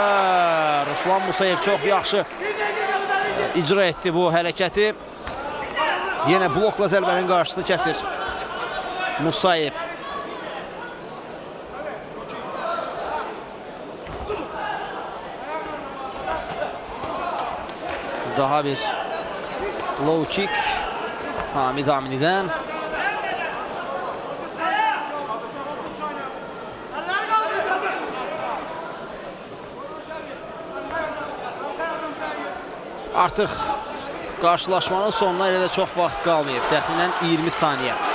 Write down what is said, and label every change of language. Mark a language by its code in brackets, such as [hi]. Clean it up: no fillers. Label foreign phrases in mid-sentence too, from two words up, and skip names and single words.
[az] Ruslan Musayev çox yaxşı icra etdi bu hərəkəti. Yenə blokla zərbənin qarşısını kəsir Musayev. Daha bir [en] low kick [az] Hamid Amni'dən. Artıq qarşılaşmanın sonuna elə də çox vaxt qalmayıb. Təxminən 20 saniyə.